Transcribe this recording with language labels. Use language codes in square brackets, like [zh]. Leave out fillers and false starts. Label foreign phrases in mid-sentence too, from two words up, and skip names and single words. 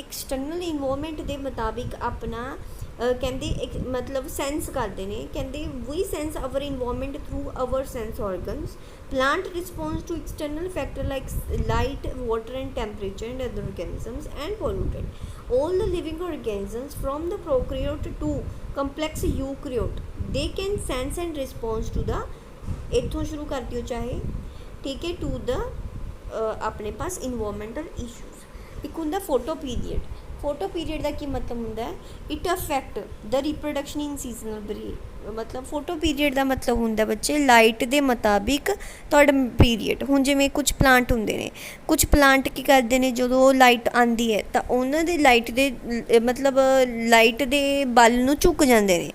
[en] external environment [pa] ਦੇ ਮੁਤਾਬਿਕ ਆਪਣਾ ਕਹਿੰਦੇ ਮਤਲਬ ਸੈਂਸ ਕਰਦੇ ਨੇ। ਕਹਿੰਦੇ ਵੀ [en] sense our environment through our sense organs. plant response to external factor like light, water and temperature and other organisms and pollutant. All the living organisms from the prokaryote to complex eukaryote they can sense and response to the [pa] ਇੱਥੋਂ ਸ਼ੁਰੂ ਕਰ ਦਿਓ ਚਾਹੇ। ਠੀਕ ਹੈ, [en] to the [pa] ਆਪਣੇ ਪਾਸ [en] environmental issues। [pa] ਇੱਕ ਹੁੰਦਾ ਫੋਟੋ ਪੀਰੀਅਡ ਦਾ ਕੀ ਮਤਲਬ ਹੁੰਦਾ ਹੈ? [en] it affect the reproduction in seasonal breed. [pa] ਮਤਲਬ ਫੋਟੋ ਪੀਰੀਅਡ ਦਾ ਮਤਲਬ ਹੁੰਦਾ ਬੱਚੇ ਲਾਈਟ ਦੇ ਮੁਤਾਬਿਕ ਤੁਹਾਡਾ ਪੀਰੀਅਡ। ਹੁਣ ਜਿਵੇਂ ਕੁਝ ਪਲਾਂਟ ਹੁੰਦੇ ਨੇ, ਕੁਝ ਪਲਾਂਟ ਕੀ ਕਰਦੇ ਨੇ, ਜਦੋਂ ਲਾਈਟ ਆਉਂਦੀ ਹੈ ਤਾਂ ਉਹਨਾਂ ਦੇ ਲਾਈਟ ਦੇ ਬਲ ਨੂੰ ਝੁਕ ਜਾਂਦੇ ਨੇ।